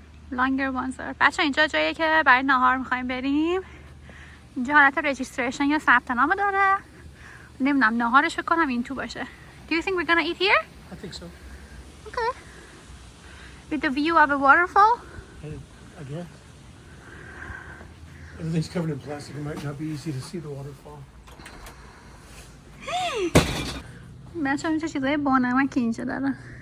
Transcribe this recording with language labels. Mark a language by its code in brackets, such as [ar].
[fa] لانگر وانزر. بچه اینجا جاییه که برای نهار میخوایم بریم. اینجا حالت رجیستریشن یا ثبت نام داره. نمیدونم نهارش بکنم این تو باشه. [en] Do you think we're gonna eat here? I think so. Okay. With the view of a waterfall? I guess. Everything's covered in plastic. It might not be easy to see the waterfall. [fa] بچه اینجا چیزای بانمکی اینجا داره.